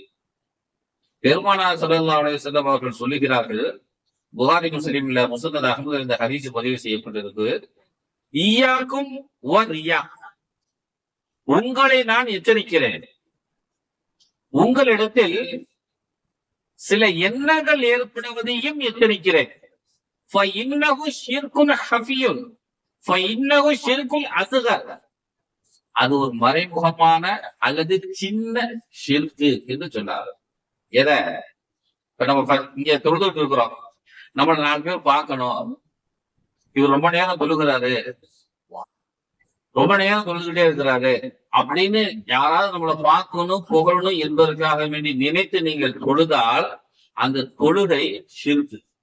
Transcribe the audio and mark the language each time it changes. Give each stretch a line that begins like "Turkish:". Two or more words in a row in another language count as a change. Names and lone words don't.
Tamil: பெருமானார்
Arabic: صلى الله عليه وسلم
Tamil: அவர்கள் சொல்லுகிறார்கள், புகாரி முஸ்லிம்ல முஸ்னத் அஹ்மது இந்த ஹதீஸ் பதிவு செய்யப்பட்டிருக்கு,
Arabic: إياكم والرياء,
Tamil: உங்களை நான் எச்சரிக்கிறேன், உங்களிடத்தில் சில எண்ணங்கள் ஏற்படுவதையும் எச்சரிக்கிறேன்.
Arabic: فإنه شرك خفي فإنه شرك أصغر,
Tamil: அது ஒரு மறைமுகமான அல்லது சின்ன ஷிர்கு என்று சொன்னார். எதை? இப்ப நம்ம இங்க தொழுதுட்டு இருக்கிறோம், நம்ம 4 பேர் பார்க்கணும், இவர் ரொம்ப நேரம் தொழுகிறாரு, ரொம்ப நேரம் தொழுதுகிட்டே இருக்கிறாரு அப்படின்னு யாராவது நம்மளை பார்க்கணும் புகழணும் என்பதற்காக வேண்டி நினைத்து நீங்கள் தொழுதால் அந்த தொழுகை ஷிர்கு.